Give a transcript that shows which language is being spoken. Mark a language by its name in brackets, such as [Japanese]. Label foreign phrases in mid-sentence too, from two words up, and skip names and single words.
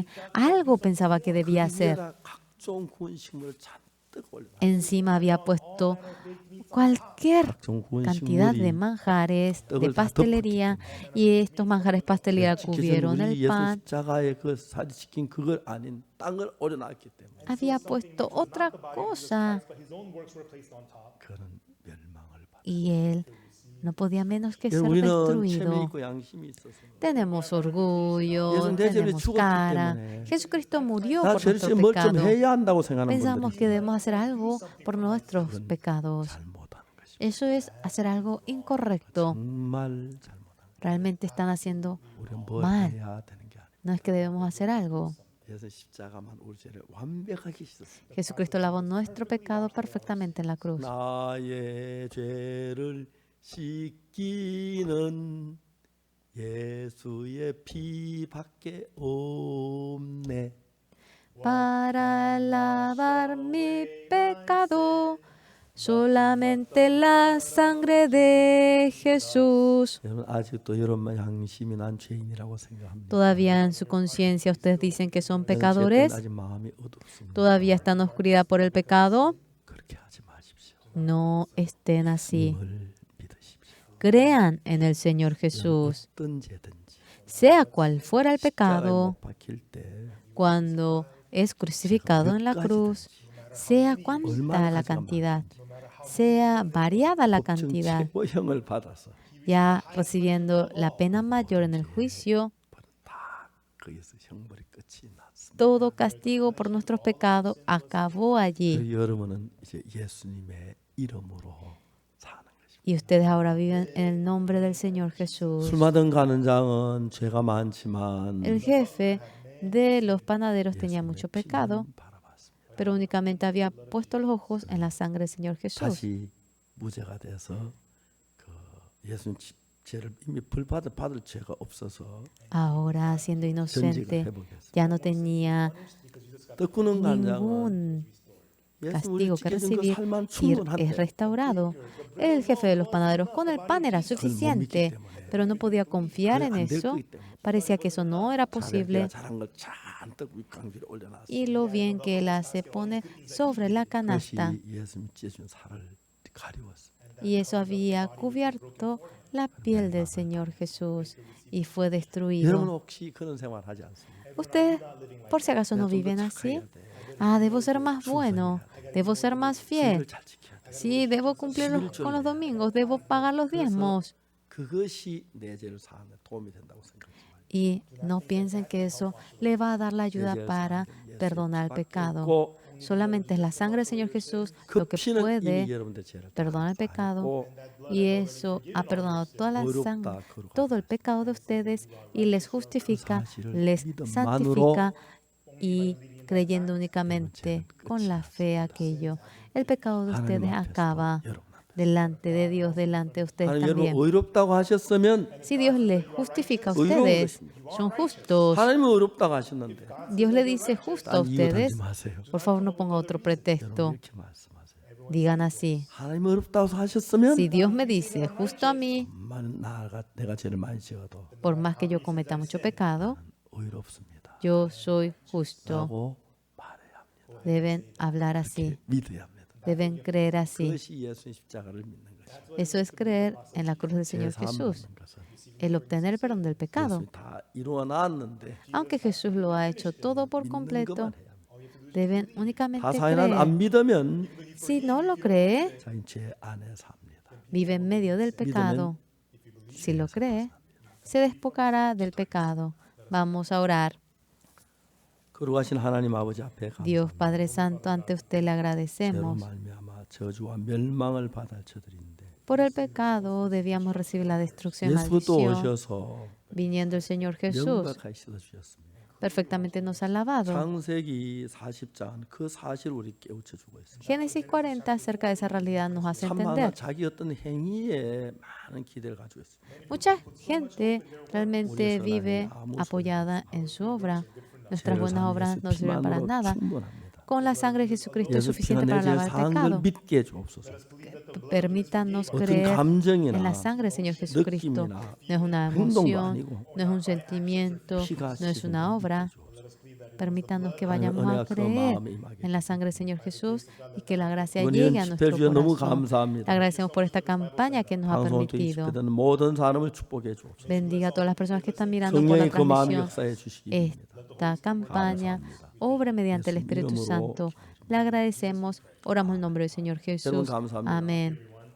[Spanish] Algo pensaba que debía hacer. Encima había puesto cualquier cantidad de manjares de pastelería y estos manjares pastelería cubrieron el pan. Había puesto otra cosa y él no podía menos que ser [Korean] 우리는 [Spanish] destruido. [Korean] 체면 있고 양심이 있어서 [Spanish] Tenemos orgullo, [Korean] 예수는 내 죄를 [Spanish] tenemos [Korean] 죽었기 [Spanish] cara. [Korean] 때문에 [Spanish] Jesucristo murió [Korean] 나 [Spanish] por [Korean] 죄를 [Spanish] nuestro [Korean] 지금 뭘 좀 [Spanish] pecado. [Korean] 해야 한다고 생각하는 [Spanish] Pensamos [Korean] 분들이 [Spanish] que debemos hacer algo por nuestros pecados. [Korean] 잘못하는 것입니다. [Spanish] Eso es hacer algo incorrecto. [Korean] 정말 잘못하는 [Spanish] Realmente están haciendo [Korean] 우리는 뭘 [Spanish] mal. [Korean] 해야 되는 게 아니에요. [Spanish] No es que debemos hacer algo. [Korean] 예수 십자가만 우리 죄를 완벽하게 씻었습니다. [Spanish] Jesucristo lavó nuestro pecado perfectamente en la cruz. [Korean] 나의 죄를 씻기는 예수의 피밖에 없네. [Spanish] Para lavar mi pecado, solamente la sangre de Jesús. [Korean] 여러분 아직도 여러분 양심이 난 죄인이라고 생각합니다. [Spanish] Todavía en su conciencia ustedes dicen que son [Korean] 죄 때문에 [Spanish] pecadores. [Korean] 아직 마음이 어둡습니다. [Spanish] Todavía están en oscuridad por el pecado. [Korean] 그렇게 하지 마십시오. [Spanish] No estén así. [Korean] 주님을 믿으십시오. [Spanish] Crean en el Señor Jesús. [Korean] 어떤 죄든지 [Spanish] Sea cual fuera el [Korean] 십자가에 [Spanish] pecado, [Korean] 못 박힐 때 [Spanish] cuando es crucificado en la cruz, sea cuanta la cantidad, sea variada la [Korean] 법정 [Spanish] cantidad, [Korean] 최고형을 받아서 [Spanish] ya recibiendo la pena mayor en el juicio, [Korean] 다 거기서 형벌이 끝이 났습니다. [Spanish] todo castigo por nuestros pecados acabó allí. [Korean] 그리고 여러분은 이제 예수님의 이름으로 사는 것입니다. [Spanish] Y ustedes ahora viven en el nombre del Señor Jesús. [Korean] 술 마던 가는장은 죄가 많지만 [Spanish] El jefe de los panaderos tenía mucho pecado, [Korean] 예수님의 피만 바라봤습니다. [Spanish] pero únicamente había puesto los ojos en la sangre del Señor Jesús. [Korean] 다시 무죄가 돼서 그 예수님 죄를 이미 받을 죄가 없어서 [Spanish] Ahora, siendo [Korean] 전직을 [Spanish] inocente, [Korean] 회복했어요. [Spanish] ya no tenía [Korean] 떡구는 간장은 [Spanish] ningún [Korean] 예수 우리 [Spanish] castigo que [Korean] 지켜준 그 [Spanish] recibir [Korean] 살만 [Spanish] y es [Korean] 충분한데 [Spanish] restaurado. El jefe de los panaderos con el pan era suficiente, pero no podía confiar en eso. Parecía que eso no era posible. [Korean] 잘한 걸 잔뜩 윗강비로 올려놨어요. [Spanish] Y lo bien que él hace, pone sobre la canasta. [Korean] 그것이 예수님 찢어준 살을 가리웠습니다. [Spanish] Y eso había cubierto la piel del Señor Jesús y fue [Korean] 여러분 [Spanish] destruido. [Korean] 혹시 그런 생활 하지 않습니까? [Spanish] Ustedes, por si acaso, no viven así. Ah, debo ser más bueno, debo ser más fiel. [Korean] 주일을 잘 지켜야 돼. [Spanish] Sí, debo cumplir con los domingos, debo pagar los diezmos. [Korean] 그것이 내 죄를 사하는 데 도움이 된다고 생각하지 마요. [Spanish] Y no piensen que eso le va a dar la ayuda para perdonar el pecado. Solamente es la sangre del Señor Jesús [Korean] 그 [Spanish] lo que [Korean] 피는 이미 [Spanish] puede [Korean] 여러분들 죄를 [Spanish] perdonar el pecado. Y eso ha perdonado toda la sangre, todo el pecado de ustedes y les justifica, les santifica y creyendo únicamente con la fe aquello. El pecado de ustedes acaba delante de Dios, delante de ustedes [Korean] 하나님 여러분 [Spanish] también. [Korean] 의롭다고 하셨으면 [Spanish] Si Dios les justifica a ustedes, son justos. [Korean] 하나님은 의롭다고 하셨는데 [Spanish] Dios le dice justo a [Korean] 딴 이유 [Spanish] ustedes, [Korean] 달지 마세요. [Spanish] por favor no ponga otro [Korean] 여러분 [Spanish] pretexto. [Korean] 이렇게 말씀하세요. [Spanish] Digan así, [Korean] 하나님 의롭다고 하셨으면 [Spanish] si Dios me dice justo a mí, [Korean] 내가 죄를 많이 지어도 [Spanish] por más que yo cometa mucho pecado, [Korean] 의롭습니다. [Spanish] yo soy justo. [Korean] 라고 말해야 합니다. [Spanish] Deben hablar así, [Korean] 믿어야 합니다. [Spanish] deben creer así. [Korean] 그것이 예수의 십자가를 믿는 것이죠. [Spanish] Eso es creer en la cruz del Señor [Korean] 죄 사함 [Spanish] Jesús, [Korean] 받는 것은 [Spanish] el obtener el perdón del pecado. [Korean] 예수님이 다 이루어 놨는데 [Spanish] Aunque Jesús lo ha hecho todo por [Korean] 믿는 [Spanish] completo, [Korean] 것만 해야 합니다. [Spanish] deben únicamente [Korean] 다사이는 [Spanish] creer. [Korean] 안 믿으면 [Spanish] Si no lo cree, [Korean] 자기 죄 안에 삽니다. [Spanish] vive en medio del pecado. Si lo cree, se despojará del pecado. Vamos a orar. [Korean] 거룩하신 하나님 아버지 앞에 [Spanish] Dios [Korean] 감사합니다. [Spanish] Padre Santo, ante usted le [Korean] 죄로 [Spanish] agradecemos. [Korean] 말미암아 저주와 멸망을 받을 저들인데 [Spanish] Por el pecado debíamos recibir la destrucción y [Korean] 예수도 [Spanish] maldición. [Korean] 오셔서 [Spanish] Viniendo el Señor Jesús, [Korean] 명백하게 씻어주셨습니다. [Spanish] perfectamente nos ha lavado. [Korean] 창세기 40장 그 사실을 우리 깨우쳐 주고 있습니다. [Spanish] Génesis 40 acerca de esa realidad nos hace [Korean] 참 많아 [Spanish] entender. [Korean] 자기 어떤 행위에 많은 기대를 가지고 있습니다. [Spanish] Mucha gente realmente vive apoyada en su obra. Nuestras buenas obras no sirven para nada. [Korean] 충분합니다. [Spanish] Con la sangre de Jesucristo es [Korean] 예수 [Spanish] suficiente [Korean] 피가 [Spanish] para [Korean] 내죄 [Spanish] lavar el [Korean] 사한 걸 [Spanish] pecado. [Korean] 믿게 해주옵소서. [Spanish] Permítanos [Korean] 어떤 [Spanish] creer en la [Korean] 감정이나 [Spanish] sangre del Señor Jesucristo. [Korean] 느낌이나 [Spanish] No es una [Korean] 행동도 [Spanish] emoción, [Korean] 아니고 [Spanish] no es un sentimiento, [Korean] 피가 [Spanish] no es una obra. Permítanos que vayamos [Korean] 은혜가 [Spanish] a [Korean] 그 [Spanish] creer [Korean] 마음에 임하게 [Spanish] en la sangre del Señor Jesús y que la gracia [Korean] 이번 [Spanish] llegue [Korean] 이런 [Spanish] a [Korean] 집회 [Spanish] nuestro [Korean] 주여 너무 [Spanish] corazón. Le [Korean] 감사합니다. [Spanish] agradecemos por esta campaña que nos ha [Korean] 방송을 통해 [Spanish] permitido. [Korean] 집회되는 모든 사람을 축복해 주옵소서. [Spanish] Bendiga a todas las personas que están mirando por la [Korean] 성령이 그 마음 [Spanish] transmisión. [Korean] 역사해 주시기 바랍니다. [Spanish] Esta campaña obre mediante el Espíritu Santo. Le agradecemos. Oramos en nombre del Señor Jesús. [Korean] 감사합니다. [Spanish] Amén.